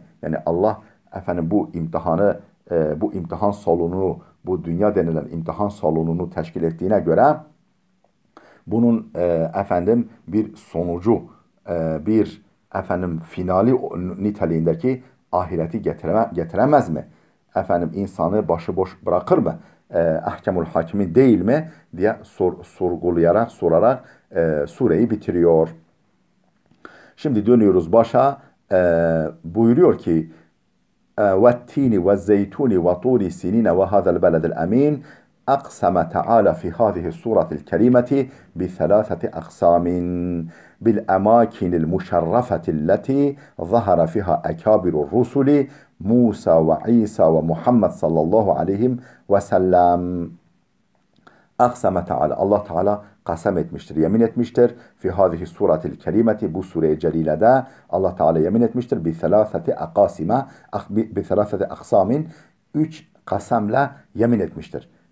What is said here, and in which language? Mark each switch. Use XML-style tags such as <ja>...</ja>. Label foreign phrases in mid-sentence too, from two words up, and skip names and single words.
<tr>Yani Allah efendim bu imtihanı, bu imtihan salonunu, bu dünya denilen imtihan salonunu teşkil ettiğine göre bunun efendim bir sonucu, bir efendim finali niteliğindeki ahireti getiremez mi? Efendim insanı başıboş bırakır mı?</tr> <ar>أحكم الحاكمين</ar> <tr>değil mi? Diye sorgulayarak, sorarak sureyi bitiriyor. Şimdi dönüyoruz başa. Buyuruyor ki</tr> <ar>والتين والزيتون وطور سينين وهذا البلد الأمين أقسم تعالى في هذه السورة الكريمة بثلاثة أقسام بالأماكن المشرفة التي ظهر فيها أكابر الرسل موسى وعيسى ومحمد صلى الله عليه وسلم. أقسم تعالى,</ar> <tr>Allah Teala kasem etmiştir, yemin etmiştir.</tr> <ar>في هذه السورة الكريمة,</ar> <tr>bu sure-i celilede Allah Teala yemin etmiştir.</tr> <ar>بثلاثة أقاسم بثلاثة أقسام,</ar> <tr>3 kasemle yemin etmiştir.</tr>